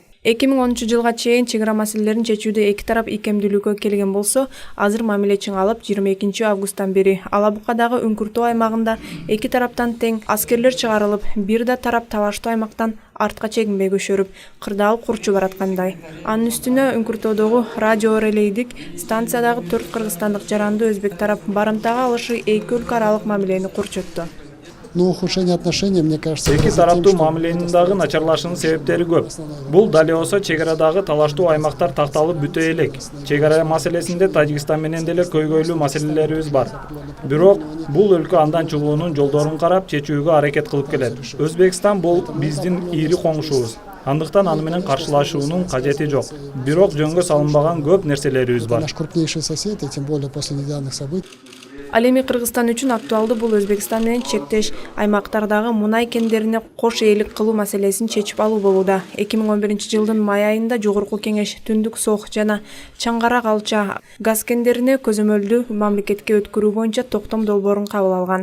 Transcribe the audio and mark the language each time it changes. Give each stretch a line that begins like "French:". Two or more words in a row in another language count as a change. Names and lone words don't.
Kyrgyz: 2010 жылга чейин чек ара маселелерин чечүүдө эки тарап икемдүүлүккө келген болсо, азыр мамиле чыңалып 22 августтан бери Алабукадагы үңкүртүү аймагында эки тараптан тең аскерлер чыгарылып, бир да тарап талаштуу аймактан артка чегинбей көшөрүп, кырдаал курчу бараткандай. Анын үстүнө үңкүртөөдөгү радиорелейдик станциядагы 4 кыргызстандык жаранды өзбек тарап барымтага алышы эки өлкө аралык мамилени курчутту.
Russian: Но ухудшение отношений, мне кажется,
Kyrgyz: эки тараптуу мамиленин дагы начарлашынын себептери көп. Бул дали болсо чек арадагы талаштуу аймактар такталып бүтө элек. Чек ара маселесинде Тажикстан менен деле көйгөйлүү маселелерибиз бар. Бирок бул өлкө андан чыгуунун жолдорун карап чечүүгө аракет кылып келет. Өзбекстан бул биздин ири коңшубуз. Андыктан аны менен каршылашуунун кажети жок. Бирок жөнгө салынбаган көп нерселерибиз бар.
Russian: Наш крупнейший сосед, и тем более после недавних событий.
Kyrgyz: Ал эми Кыргызстан үчүн актуалдуу бул Өзбекстан менен чектеш аймактардагы мунай кендерине кош ээлик кылуу маселесин чечип алуу болууда. 2011 жылдын май айында Жогорку Кеңеш Түндүк Сох жана Чаңгара Калча газ кендерине көзөмөлдүү мамлекетке өткөрүү боюнча токтом долбоорун кабыл алган.